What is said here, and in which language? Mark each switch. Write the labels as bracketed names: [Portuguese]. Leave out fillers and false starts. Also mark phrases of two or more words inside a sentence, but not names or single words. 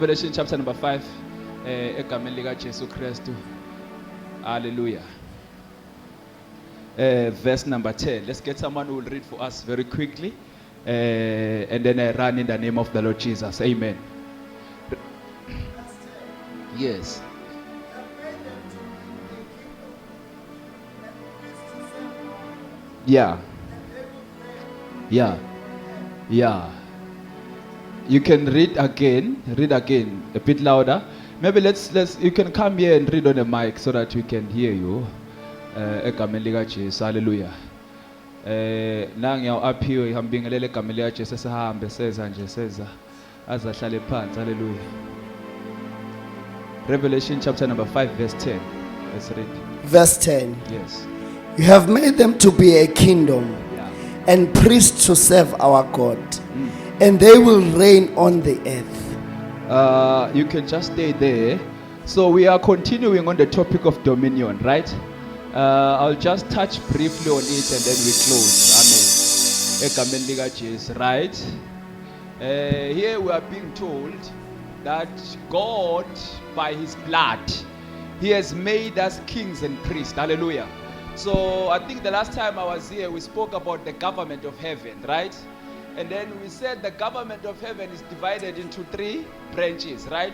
[English] Revelation chapter number 5, [Zulu] egameni lika Jesu Kristu. [English] Hallelujah. Verse number 10. Let's get someone who will read for us very quickly. And then I run in the name of the Lord Jesus. Amen. Yes. Yeah. Yeah. Yeah. You can read again a bit louder. Maybe let's you can come here and read on the mic so that we can hear you. [Zulu] Egameni lika Jesu. Hallelujah. Nangiyaw aphiwe ihambingelele egameni lika Jesu sihambe seza nje seza azahlale phansi. [English] Hallelujah. Revelation chapter number 5 verse 10. Let's read. Verse 10. Yes. You have made them to be a kingdom Yeah. and priests to serve our God, and they will reign on the earth. You can just stay there. So we are continuing on the topic of dominion, right? I'll just touch briefly on it and then we close. [Zulu] Amen. Egameni lika Jesu, [English] right? Here we are being told that God, by His blood, He has made us kings and priests. Hallelujah. So I think the last time I was here, we spoke about the government of heaven, right? And then we said the government of heaven is divided into 3 branches, right?